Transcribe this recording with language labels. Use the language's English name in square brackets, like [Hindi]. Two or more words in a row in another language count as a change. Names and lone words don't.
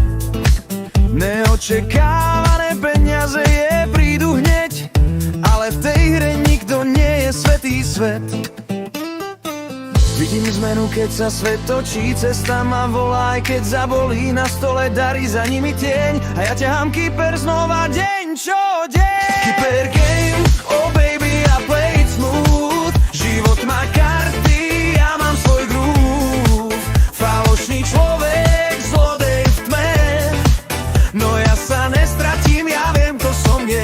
[Slovak] Neočekávané peniaze prídu hneď, ale v tej hre nikto nie je svätý svet. Vidím zmenu, keď sa svet točí, cesta ma volá, aj keď zabolí, na stole darí, za nimi tieň, a ja ťahám kyper znova deň čo deň. [English] Kyper game, oh baby, I play it smooth. [Slovak] Život má karty, ja mám svoj groove. Falošný človek, zlodej v tme, no ja sa nestratím, ja viem, kto som je.